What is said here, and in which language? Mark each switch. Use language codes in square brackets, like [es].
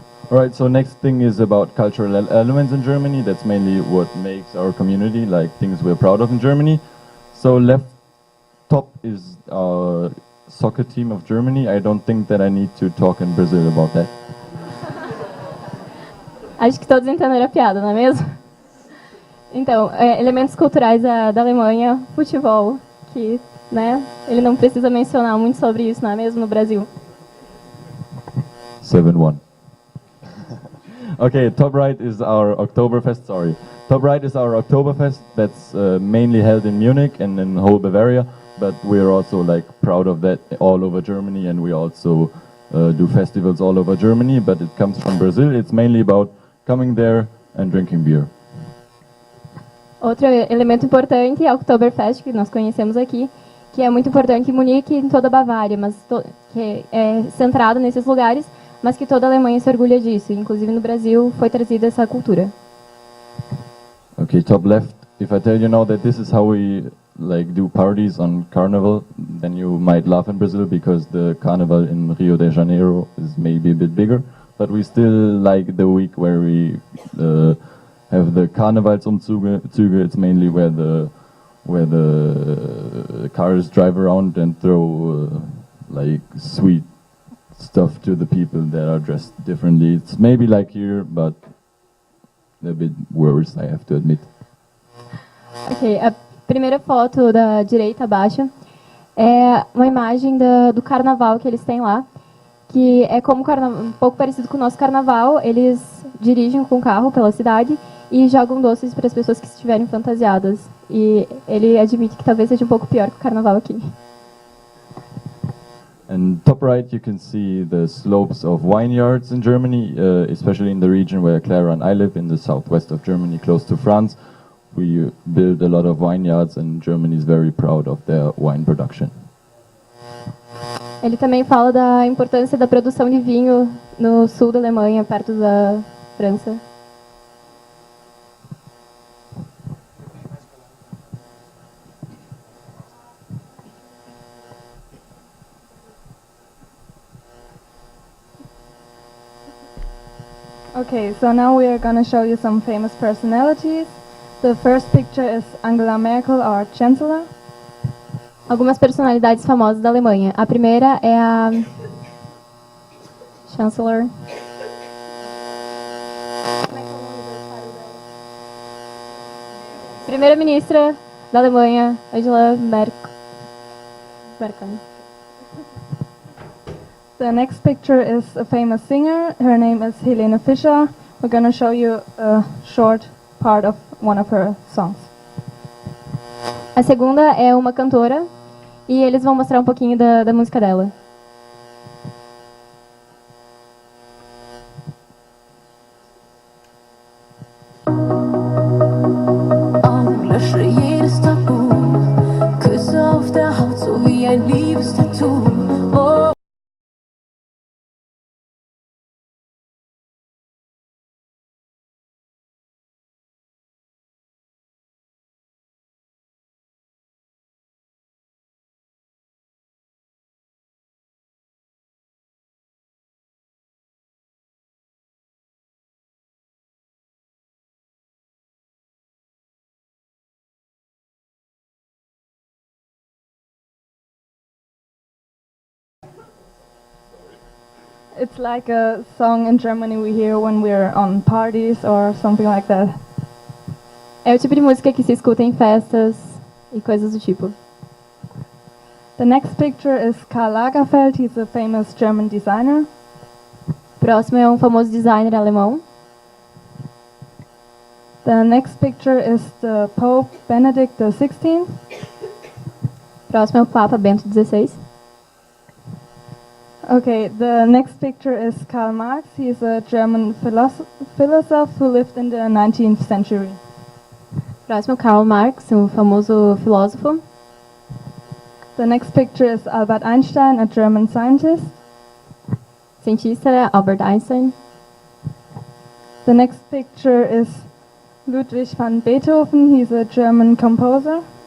[en] Alright, so next thing is about cultural elements in Germany. That's mainly what makes our community, like things we're proud of in Germany. So left top is our soccer team of Germany. I don't think that I need to talk in Brazil about that. [pt] Acho que todos entenderam a piada, não é mesmo? Então, elementos culturais da Alemanha, futebol, que, né, ele não precisa mencionar muito sobre isso, não é mesmo, no Brasil. [en] 7-1. Okay, top right is our Oktoberfest, sorry. Top right is our Oktoberfest that's mainly held in Munich and in whole Bavaria, but we're also proud of that all over Germany, and we also do festivals all over Germany, but it comes from Brazil. It's mainly about coming there and drinking beer. [pt] Outro elemento importante é o Oktoberfest, que nós conhecemos aqui, que é muito importante em Munique e em toda a Bavária, mas que é centrado nesses lugares, mas que toda a Alemanha se orgulha disso. Inclusive no Brasil foi trazida essa cultura. [en] Okay, top left. If I tell you now that this is how we do parties on Carnival, then you might laugh in Brazil, because the Carnival in Rio de Janeiro is maybe a bit bigger, but we still like the week where we have the Karnevalsumzüge. It's mainly where the cars drive around and throw sweet stuff to the people that are dressed differently. It's maybe like here, but a bit worse, I have to admit. [pt] Ok, a primeira foto da direita abaixo é uma imagem do carnaval que eles têm lá, que é como um pouco parecido com o nosso carnaval. Eles dirigem com o carro pela cidade e jogam doces para as pessoas que estiverem fantasiadas e ele admite que talvez seja um pouco pior que o carnaval aqui. [en] And top right, you can see the slopes of vineyards in Germany, especially in the region where Clara and I live, in the southwest of Germany, close to France. We build a lot of vineyards, and Germany is very proud of their wine production. [pt] Ele também fala da importância da produção de vinho no sul da Alemanha, perto da França. [en] Okay, so now we are going to show you some famous personalities. The first picture is Angela Merkel, our Chancellor. [pt] Algumas personalidades famosas da Alemanha. A primeira é a Chancellor. Primeira-ministra da Alemanha, Angela Merkel. [en] The next picture is a famous singer. Her name is Helene Fischer. We're going to show you a short part of one of her songs. [pt] A segunda é uma cantora e eles vão mostrar um pouquinho da música dela. [de] Lösche jedes Tabu, Küsse auf der Haut, so wie ein Liebestattoo. Oh. [en] It's like a song in Germany we hear when we're on parties or something like that. [pt] É o tipo de música que se escuta em festas e coisas do tipo. [en] The next picture is Karl Lagerfeld. He's a famous German designer. [pt] Próximo é um famoso designer alemão. [en] The next picture is the Pope Benedict XVI. [pt] Próximo é o Papa Bento XVI. [en] Okay, the next picture is Karl Marx. He's a German philosopher who lived in the 19th century. [pt] Próximo, Karl Marx, um famoso filósofo. [en] The next picture is Albert Einstein, a German scientist. [pt] Cientista, Albert Einstein. [en] The next picture is Ludwig van Beethoven. He's a German composer.